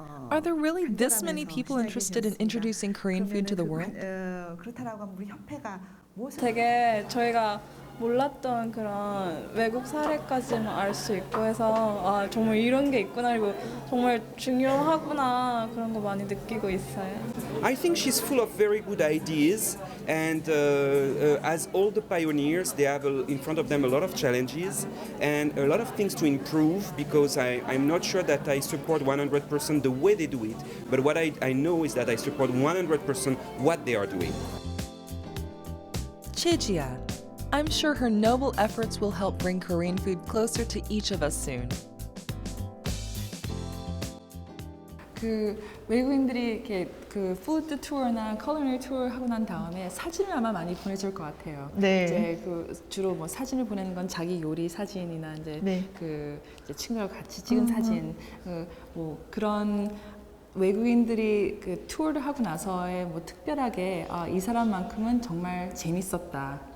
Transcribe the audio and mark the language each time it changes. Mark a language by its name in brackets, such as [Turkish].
[English] Are there really this many people interested in introducing Korean food to the world? [Korean] 그렇다라고 하면 우리 협회가 무엇을 되게 저희가 몰랐던 그런 외국 사례까지는 알 수 있고 해서 아, 정말 이런 게 있구나, 그리고 정말 중요하구나 그런 거 많이 느끼고 있어요. [English] I think she's full of very good ideas, and as all the pioneers, they have in front of them a lot of challenges and a lot of things to improve, because I'm not sure that I support 100% the way they do it, but what I know is that I support 100% what they are doing. Chejia. I'm sure her noble efforts will help bring Korean food closer to each of us soon. [Korean] 그 외국인들이 이렇게 그 푸드 투어나 컬러리 투어 하고 난 다음에 사진을 아마 많이 보내줄 것 같아요. 네. 이제 그 주로 뭐 사진을 보내는 건 자기 요리 사진이나 이제 네. 그 이제 친구랑 같이 찍은 사진, 뭐 그런 외국인들이 그 투어를 하고 나서에 뭐 특별하게 아, 이 사람만큼은 정말 재밌었다라고